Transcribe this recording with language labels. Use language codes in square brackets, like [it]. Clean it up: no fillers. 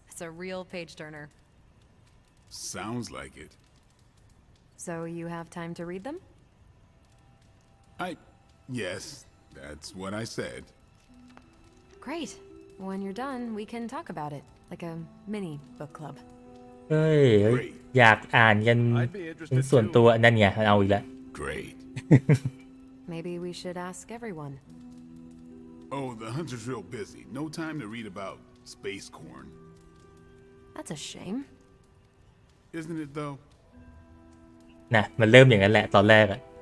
[en] It's a real page-turner. Sounds like it. So you have time to read them? Yes, that's what I said. Great. When you're done, we can talk about it, like a mini book club. [th] เฮ้ยอยากอ่านกันเป็นส่วนตัวนั่นไงเอาอีกแล้ว [en] Great. Maybe we should ask everyone. Oh, the hunter's real busy. No time to read about space corn. That's a shame. Isn't it though? [th] นะมันเริ่มอย่างนั้นแหละตอนแรกอะ